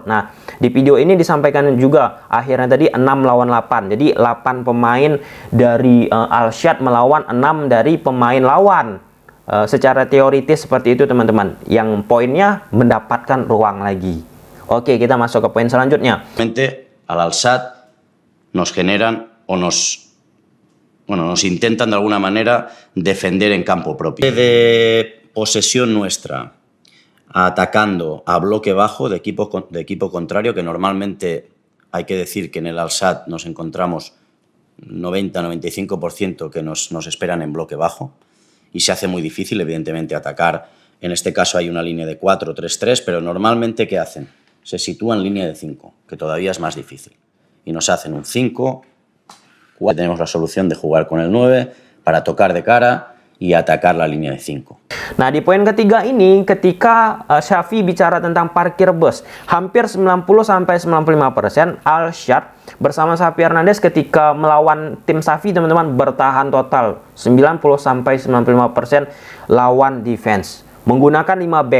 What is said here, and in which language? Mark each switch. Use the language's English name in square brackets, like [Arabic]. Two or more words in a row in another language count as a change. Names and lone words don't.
[Indonesian] Nah, di video ini disampaikan juga akhirnya tadi 6 lawan 8. Jadi 8 pemain dari Al-Shad melawan 6 dari pemain lawan. Secara teoritis seperti itu teman-teman, yang poinnya mendapatkan ruang lagi. Oke, kita masuk ke poin selanjutnya. [Spanish] Al-Shad nos generan o nos intentan de alguna manera defender en campo propio. De posesión nuestra, atacando a bloque bajo de equipo contrario, que normalmente hay que decir que en el Al-Shad nos encontramos 90-95% que nos esperan en bloque bajo, y se hace muy difícil, evidentemente, atacar. En este caso hay una línea de 4-3-3, pero normalmente, ¿qué hacen? Se sitúan en línea de 5, que todavía es más difícil. Y nos hacen un 5, tenemos la solución de jugar con el 9 para tocar de cara y atacar la línea de 5. [Indonesian] Nah, di poin ketiga ini ketika Xavi bicara tentang parkir bus, hampir 90-95% Al-Shad bersama Xavi Hernandez ketika melawan tim Xavi teman-teman bertahan total 90-95% lawan defense menggunakan 5 back.